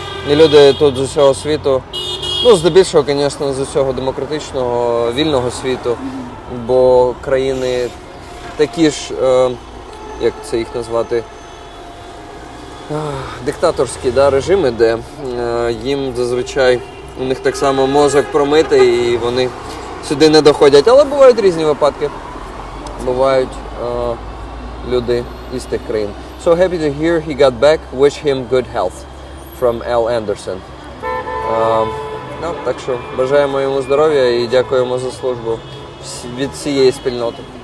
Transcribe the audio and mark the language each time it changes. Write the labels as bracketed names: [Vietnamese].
[Ukrainian] І люди тут з усього світу, ну, здебільшого, звісно, з усього демократичного, вільного світу, бо країни такі ж, як це їх назвати, диктаторські режими, де їм зазвичай, у них так само мозок промитий і вони сюди не доходять. Але бувають різні випадки, бувають люди із тих країн. [English] So happy to hear he got back, wish him good health. From L. Anderson. [Ukrainian] Так що бажаємо йому здоров'я і дякуємо за службу від всієї спільноти.